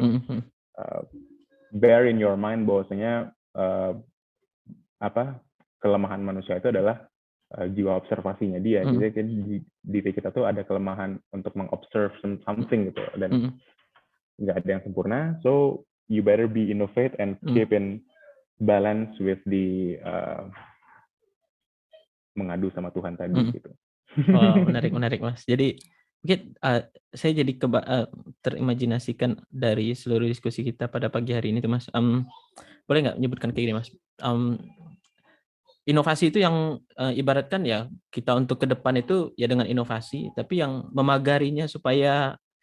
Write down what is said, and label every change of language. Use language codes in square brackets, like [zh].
[id] mhm, mhm, uh, [en] bear in your mind [id] bahwasanya apa kelemahan manusia itu adalah jiwa observasinya dia. mhm, Jadi di diri kita tuh ada kelemahan untuk mengobserve something gitu dan mhm, nggak ada yang sempurna. [en] So you better be innovate and mhm, keep in balance with the [id] mengadu sama Tuhan tadi mhm. gitu. Wow, menarik menarik, Mas. Jadi mungkin, saya jadi terimajinasikan dari seluruh diskusi kita pada pagi hari ini tuh, Mas, boleh nggak menyebutkan kayak gini, Mas, inovasi itu yang, ibaratkan ya kita untuk ke depan itu ya dengan inovasi, tapi yang memagarinya supaya